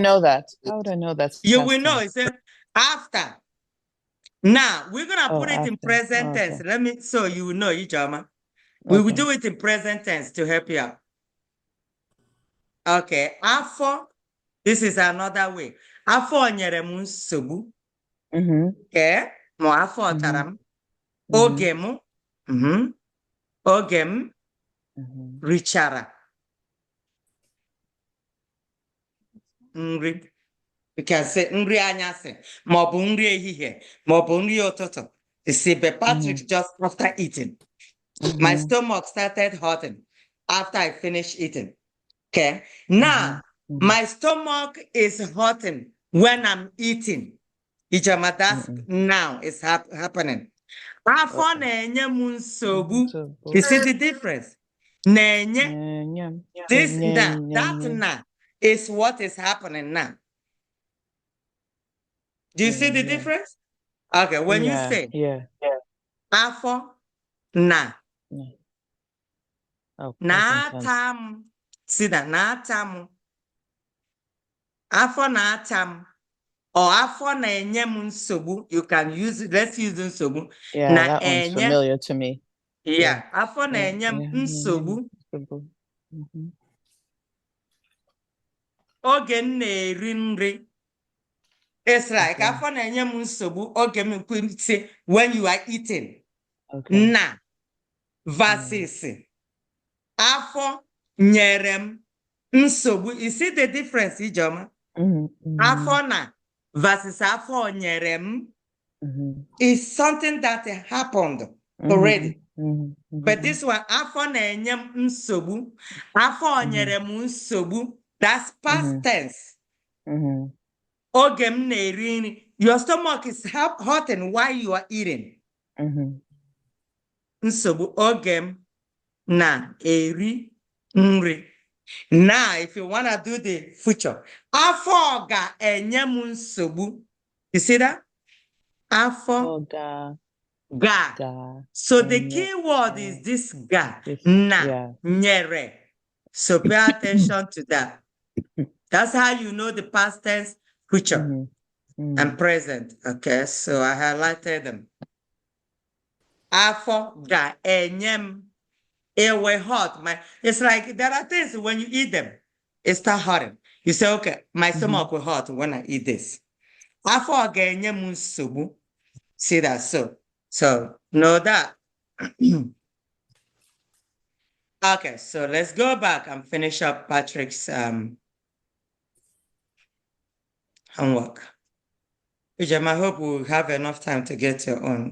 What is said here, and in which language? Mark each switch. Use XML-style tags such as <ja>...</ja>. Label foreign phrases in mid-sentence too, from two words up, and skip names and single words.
<en>know that? How would I know that's You past will know. tense? It's after. Now we're gonna put it in after. present Okay. tense. Let me so you will know, Ijoma. We will do it in present tense to help you out. Okay, afọ. This is another way.</en> <ig>Afọ nyere m nsogbu. Okay, mo afọ tara m. Oge m. Oge m richara nri.</ig> <en>You can say</en> <ig>nri anyasị maọbụ nri ehihie maọbụ nri ụtụtụ.</ig> <en>You see, but Patrick just after eating. My stomach started hurting after I finished eating. Okay. Now, my stomach is hurting when I'm eating. Ijoma, that's now it's happening.</en> <ig>Afọ na-enye m nsogbu.</ig> <en>You see the difference?</en> <ig>Na-enye.</ig> <en>This, that na is what is happening now. Do you see the difference? Okay, when you say</en> <ig>afọ na. Na-ata m.</ig> <en>See that?</en> <ig>Na-ata m. Afọ na-ata m. Or afọ na-enye m nsogbu.</ig> <en>You can use it. Let's use nsogbu. Yeah, that one's familiar to me. Yeah.</en> <ig>Afọ na-enye m nsogbu. Oge m na-eri nri.</ig> <en>It's like</en> <ig>afọ na-enye m nsogbu. Oge m</ig> <en>say when you are eating.</en> <ig>Na versus afọ nyere m nsogbu.</ig> <en>You see the difference, Ijoma?</en> <ig>Afọ na</ig> <en>versus</en> <ig>afọ nyere m</ig> <en>is something that happened already. But this one,</en> <ig>afọ na-enye m nsogbu. Afọ nyere m nsogbu.</ig> <en>That's past tense.</en> <ig>Oge m na-eri nri.</ig> <en>Your stomach is hurting while you are eating.</en> <ig>Nsogbu oge m na-eri nri.</ig> <en>Now, if you want to do the future,</en> <ig>afọ ga-enye m nsogbu.</ig> <en>You see that?</en> <ig>Afọ ga.</ig> <en>So the key word is this ga.</en> <ig>Na, nyere.</ig> <en>So pay attention to that. That's how you know the past tense, future, and present. Okay, so I highlighted them.</en> <ig>Afọ ga-enye m.</ig> <en>It will hurt. It's like there are things when you eat them, it start hurting. You say, okay, my stomach will hurt when I eat this.</en> <ig>Afọ ga-enye m nsogbu.</ig> <en>See that? So know that. Okay, so let's go back and finish up Patrick's homework. Ujam, I hope we'll have enough time to get your own.</en>